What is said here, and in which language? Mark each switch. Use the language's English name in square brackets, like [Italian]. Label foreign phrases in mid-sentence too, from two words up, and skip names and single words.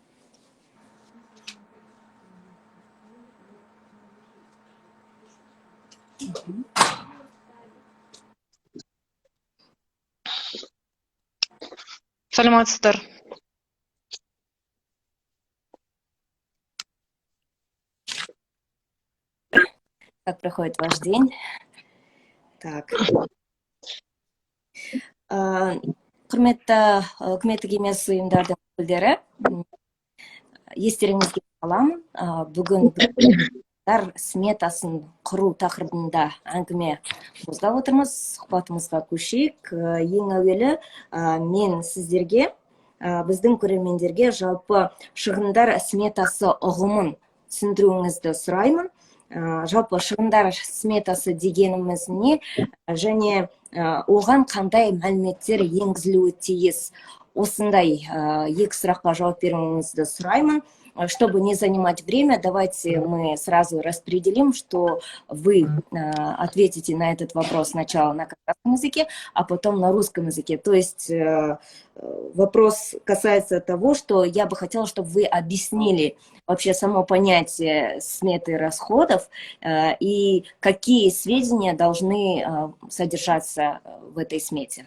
[Kazakh] Саламатсыздар. [Russian] Как проходит ваш день? Так. [Kazakh] Құрметті үкіметтік емес ұйымдардың өкілдері, естеріңізге саламын, бүгін сметасын құру тақырыбында әңгіме қозғап отырмыз. Сұхбатымызға көшейік. Ең әуелі мен сіздерге, біздің көрермендерге жалпы шығындар сметасы ұғымын түсіндіруіңізді сұраймын. Жалпы шығындар сметасы дегеніміз не, және оған қандай мәліметтер енгізілуі тиіс? Осындай екі сұраққа жауап беруіңізді сұраймын. [Russian] Чтобы не занимать время, давайте мы сразу распределим, что вы ответите на этот вопрос сначала на казахском языке, а потом на русском языке. То есть вопрос касается того, что я бы хотела, чтобы вы объяснили вообще само понятие сметы расходов и какие сведения должны содержаться в этой смете.